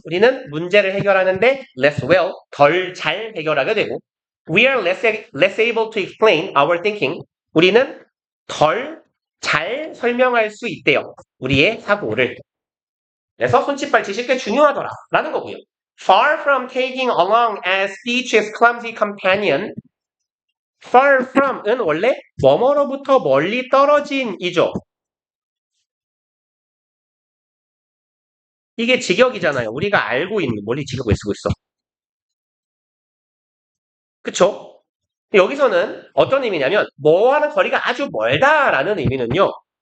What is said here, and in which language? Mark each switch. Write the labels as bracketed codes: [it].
[ko] 우리는 문제를 해결하는데 [en] less well. [ko] 덜 잘 해결하게 되고 [en] we are less able to explain our thinking. [ko] 우리는 덜 잘 설명할 수 있대요. 우리의 사고를. 그래서 손짓발짓이 꽤 중요하더라. 라는 거고요. [en] Far from taking along as speech's clumsy companion. [ko] Far from은 원래 뭐뭐로부터 멀리 떨어진이죠. 이게 직역이잖아요. 우리가 알고 있는 멀리 직역을 쓰고 있어. 그쵸? 여기서는 어떤 의미냐면 뭐와는 거리가 아주 멀다라는 의미는요.